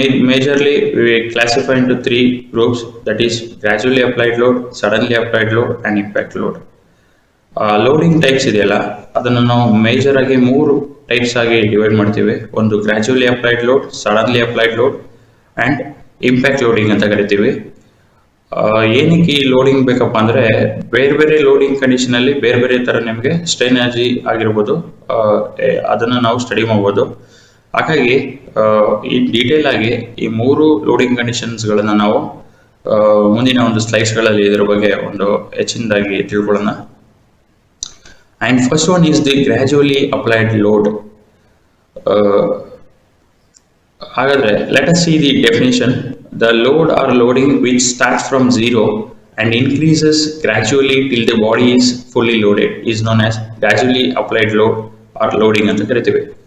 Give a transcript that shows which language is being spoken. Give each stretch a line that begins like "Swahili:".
English: Majorly we classify into three groups, that is gradually applied load, suddenly applied load and impact load.
Kannada: Loading types ಇದೆಯಲ್ಲ ಅದನ್ನು ನಾವು major ಆಗಿ ಮೂರು types ಆಗಿ divide ಮಾಡ್ತೀವಿ. ಒಂದು gradually applied load, suddenly applied load and impact loading ಅಂತ ಕರಿತೀವಿ. ಏನಕ್ಕೆ ಈ ಲೋಡಿಂಗ್ ಬೇಕಪ್ಪ ಅಂದರೆ ಬೇರೆ ಬೇರೆ ಲೋಡಿಂಗ್ ಕಂಡೀಷನ್ ಅಲ್ಲಿ ಬೇರೆ ಬೇರೆ ತರ ನಿಮಗೆ ಸ್ಟ್ರೈನ್ ಎನರ್ಜಿ ಆಗಿರ್ಬೋದು, ಅದನ್ನು ನಾವು ಸ್ಟಡಿ ಮಾಡ್ಬೋದು. ಹಾಗಾಗಿ ಈ ಡೀಟೇಲ್ ಆಗಿ ಈ ಮೂರು ಲೋಡಿಂಗ್ ಕಂಡೀಷನ್ಸ್ಗಳನ್ನು ನಾವು ಮುಂದಿನ ಒಂದು ಸ್ಲೈಡ್ಸ್ಗಳಲ್ಲಿ ಇದರ ಬಗ್ಗೆ ಒಂದು ಹೆಚ್ಚಿನದಾಗಿ ತಿಳ್ಕೊಳ್ಳೋಣ.
English: And first one is the gradually applied load. ಹಾಗಾದರೆ let us see the definition. The load or loading which starts from zero and increases gradually till the body is fully loaded is known as gradually applied load or loading
Kannada: ಅಂತ ಕರಿತೀವಿ.